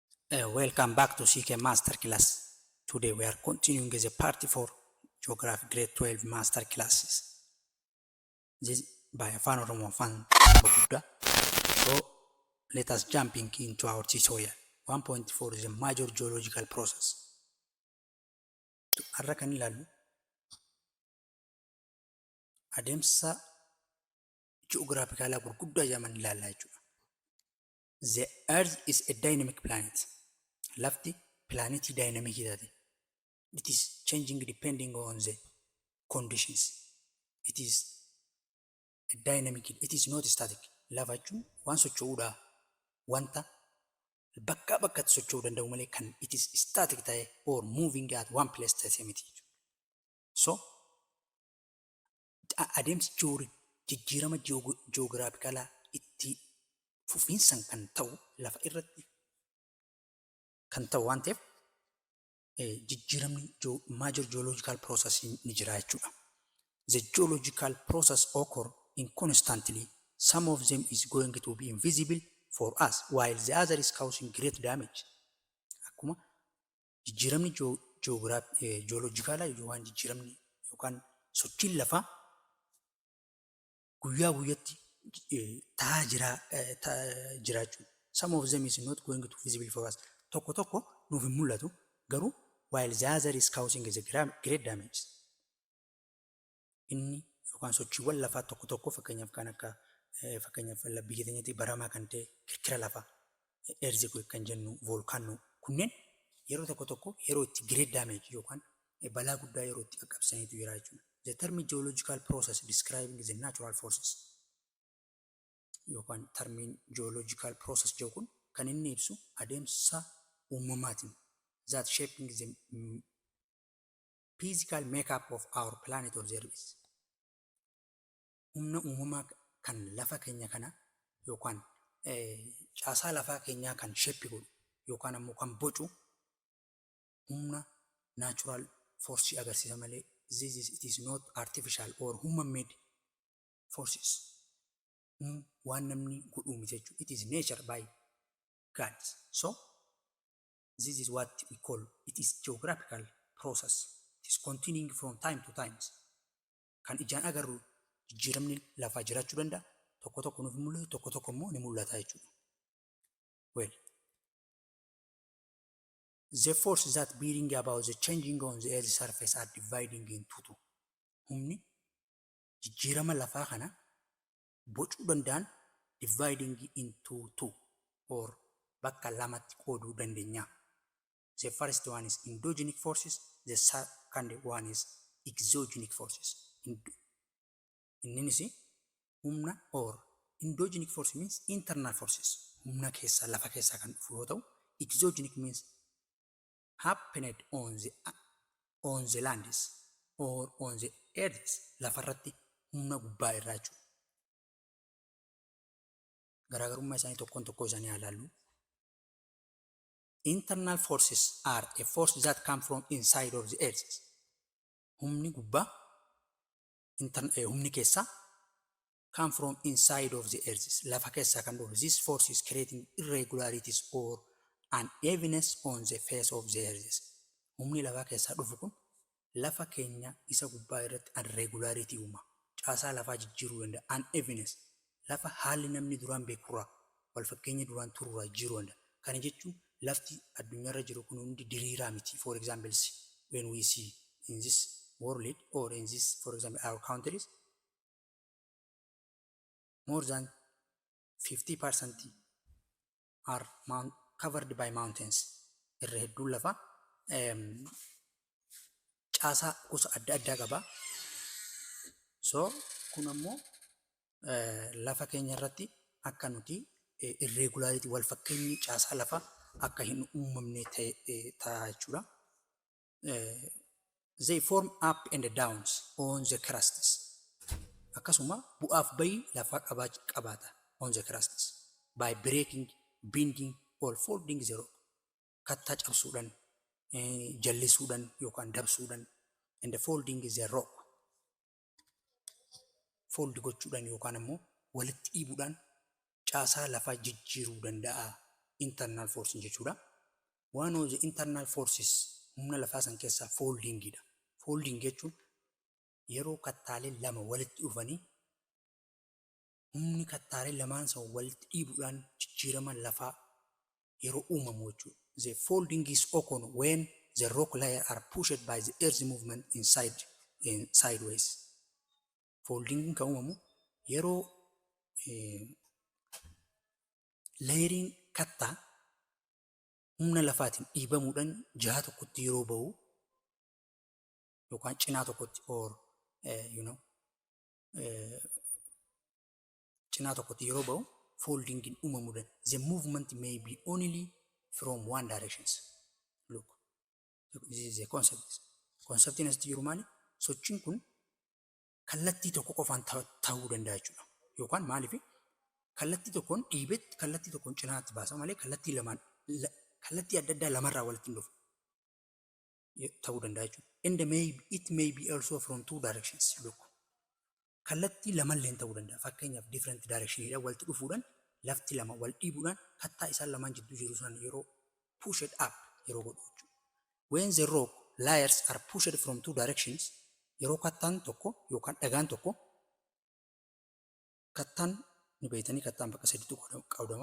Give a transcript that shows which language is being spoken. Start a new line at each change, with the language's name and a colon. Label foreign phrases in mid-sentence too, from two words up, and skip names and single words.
English: Welcome back to CK Master Class. Today we are continuing with the part 4 Geography Grade 12 Master Classes. This by Afan Oromo Afan Buddha. So let us jump into our tutorial. 1.4 is a major geological process.
Oromo: Har'a kan ilaallu adeemsa ji'oogiraafikaala gurguddaa jedhaman ilaallaa jechuudha.
English: The Earth is a dynamic planet.
Oromo: Lafti planetii dynamic taate.
English: It is changing depending on the conditions. It is a dynamic. It is not static.
Oromo: Lafa jechuun waan socho'uudha. Wanta bakka bakkatti socho'uu danda'u malee kan
English: it is static
Oromo: ta'e
English: or moving at one place
Oromo: ta'e miti. So adeemsi jijjiirama ji'oogiraafikaalaa itti fufiinsan kan ta'u lafa irratti kan ta'u waan ta'eef jijjiiramni
English: major geological process
Oromo: ni jira jechuudha.
English: The geological process occur constantly. Some of them is going to be invisible for us while the other is causing great damage.
Oromo: Akkuma jijjiiramni geologicalaa yookaan jijjiiramni yookaan sochiin lafaa guyyaa guyyatti jiraachuu.
English: Some of them is not going to visible for us.
Oromo: Tokko nuuf hin mul'atu garuu
English: while the other is causing the great damage.
Oromo: Inni yookaan sochiiwwan lafaa tokko fakkeenyaaf kan akka fakkeenyaaf biyya keenyatti baramaa kan ta'e kirkira lafaa earthquake kan jennu volcano kunneen yeroo tokko yeroo itti
English: great damage
Oromo: yookaan balaa guddaa yeroo itti qaqqabsaniitu jira jechuudha.
English: The term geological process describing the natural forces
Oromo: yookaan termiin
English: geological process
Oromo: jedhu kun kan inni ibsu adeemsa uumamaatiin
English: that shaping the physical makeup of our planet of the Earth.
Oromo: Humna uumamaa kan lafa keenya kana yookaan caasaa lafaa keenyaa kan shape godhu yookaan ammoo kan bocu humna
English: natural force
Oromo: agarsiisa malee
English: it is not artificial or human made forces.
Oromo: Waan namni godhuu miti jechuudha.
English: It is nature by God. So this is what we call it is geographical process. It is continuing from time to time.
Oromo: Kan ijaan agarru jijjiiramni lafaa jiraachuu danda'a. Tokko nuuf mul'atu tokko immoo ni mul'ata jechuudha.
English: Well, the forces that bring about the changing on the earth's surface are dividing into two.
Oromo: Humni jijjiirama lafaa kana bocuu danda'an
English: dividing into two or
Oromo: bakka lamatti qooduu dandeenya.
English: The first one is endogenic forces, the second one is exogenic forces.
Oromo: Innis humna
English: or endogenic force means internal forces.
Oromo: Humna keessa lafa keessa kan dhufu yoo ta'u,
English: exogenic means happened on the lands or on the earth
Oromo: lafarratti humna gubbaa irraa jechuudha. Garaagarummaa isaanii tokko isaanii ilaallu.
English: Internal forces are a force that come from inside of the earth.
Oromo: Humni gubbaa humni keessaa
English: come from inside of the earth.
Oromo: Lafa keessaa kan dhufu.
English: This force is creating irregularities or unevenness on the face of the earth.
Oromo: Humni lafa keessaa dhufu kun lafa keenya isa gubbaa irratti irregularity uuma. Caasaa lafaa jijjiiruu danda'a.
English: Unevenness.
Oromo: Lafa haalli namni duraan beekurraa wal fakkeenya duraan tururraa jijjiiruu danda'a. Kana jechuun lafti addunyaarra jiru kun hundi diriiraa miti.
English: For example, when we see in this world or in this, for example, our countries, more than 50% are covered by mountains.
Oromo: Irra hedduu lafa caasaa gosa adda addaa qaba. So kun ammoo lafa keenya irratti akka nuti irregularity wal fakkeenyi caasaa lafa akka hin uumamne ta'a jechuudha.
English: They form up and downs on the crusts.
Oromo: Akkasuma bu'aaf bayii lafa qabaata
English: on the crusts by breaking, bending or folding the rock.
Oromo: Kattaa cabsuudhaan, jallisuudhaan yookaan dabsuudhaan
English: and folding the rock.
Oromo: Fold gochuudhaan yookaan ammoo walitti dhiibuudhaan caasaa lafaa jijjiiruu danda'a.
English: Internal force
Oromo: jechuudha.
English: one of the internal forces
Oromo: humna lafaa san keessaa foldingidha. Folding jechuun yeroo kattaalee lama walitti dhufanii humni kattaalee lamaan san walitti dhiibuudhaan jijjiirama lafaa yeroo uumamu jechuudha.
English: The folding is occurring when the rock layer are pushed by the earth's movement in sideways.
Oromo: Folding kan uumamu yeroo layeriin kattaa humna lafaatiin dhiibamuudhaan jiha tokkotti yeroo ba'u yookaan cinaa tokkotti or cinaa tokkotti yeroo ba'u foldingin uumamuudhaan
English: the movement may be only from one direction. Look, this is the concept.
Oromo: Conceptiin asitti jiru maali? Sochiin kun kallattii tokko qofaan ta'uu danda'a jechuudha. Yookaan maaliif kallattii tokkoon dhiibetti kallattii tokkoon cinaatti baasa malee kallattii adda addaa lamarraa walitti hin dhufu ta'uu danda'a jechuudha.
English: And it may be also from two directions. Look,
Oromo: kallattii lamallee ta'uu danda'a. Fakkeenyaaf different directionidhaan walitti dhufuudhaan lafti lama wal dhiibuudhaan kattaa isaan lamaan jidduu jiru san yeroo
English: pushed up
Oromo: yeroo godhu jechuudha.
English: When the rock layers are pushed from two directions,
Oromo: yeroo kattaan tokko yookaan dhagaan tokko kattaan ni beeytanii kattaan bakka sadiitu qoodama.